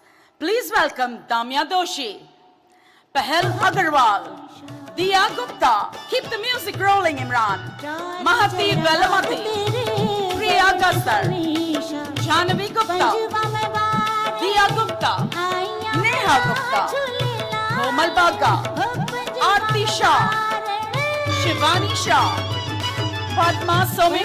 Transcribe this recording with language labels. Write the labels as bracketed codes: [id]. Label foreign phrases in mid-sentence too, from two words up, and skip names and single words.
[en] Please welcome Damya Doshi, Pahel Agarwal, Diya Gupta, keep the music rolling, Imran, Mahati Velamati, Priya Gastar, Jhanavi Gupta, Diya Gupta, Neha Gupta, Komal Bagga, Aarti Shah, Shivani Shah, Padma Somi